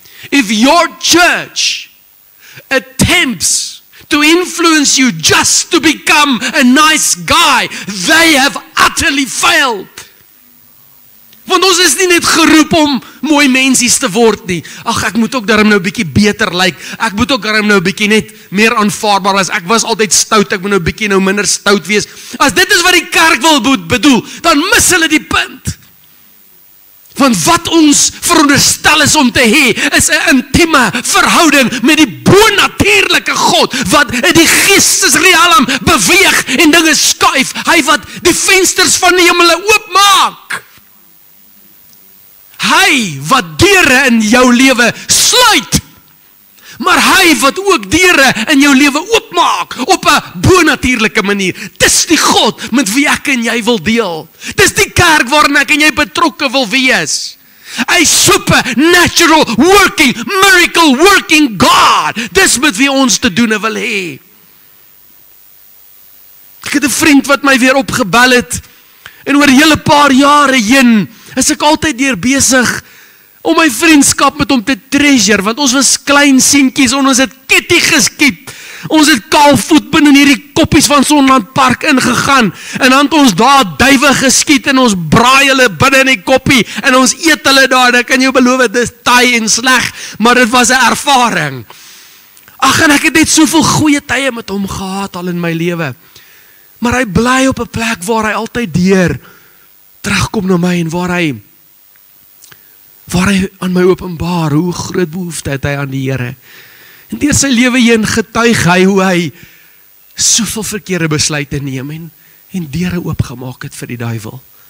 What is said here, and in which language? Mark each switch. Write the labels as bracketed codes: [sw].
[en] If your church attempts to influence you just to become a nice guy, they have utterly failed. [af] Want ons is nie net geroep om mooi mensies te word nie. Ag, ek moet ook daarom nou 'n bietjie beter lyk. Ek moet ook daarom nou 'n bietjie net meer aanvaarbaar wees. Ek was altyd stout, ek moet nou 'n bietjie nou minder stout wees. As dit is wat die kerk wil bedoel, dan mis hulle die punt. Want wat ons veronderstel is om te hê, is 'n intieme verhouding met die bonatuurlike God, wat in die geestesrealm beweeg en dinge skuif. Hy wat die vensters van die hemele oopmaak. Hy wat deure in jou lewe sluit, maar hy wat ook deure in jou lewe oopmaak, op 'n bonatuurlike manier. Dis die God met wie ek en jy wil deel. Dis die kerk waarin ek en jy betrokke wil wees. [en] 'n supernatural working, miracle working God. [af] Dis met wie ons te doen wil hê. Ek het 'n vriend wat my weer opgebel het, en oor 'n hele paar jare heen is ek altyd deur besig om my vriendskap met hom te treasure, want ons was klein seentjies, en ons het kitty geskiet. Ons het kaalvoet binne in hierdie koppies van Sonland Park ingegaan, en dan het ons daar duwe geskiet, en ons braai hulle binne in die koppie, en ons eet hulle daar. Ek kan jou beloof, dit is taai en sleg, maar dit was 'n ervaring. Ag, en ek het net soveel goeie tye met hom gehad al in my lewe. Maar hy bly op 'n plek waar hy altyd deur terugkom na my, en waar hy aan my openbaar hoe groot behoefte het hy aan die Here. En deur sy lewe heen getuig hy hoe hy soveel verkeerde besluite neem en deure oopgemaak het vir die duiwel.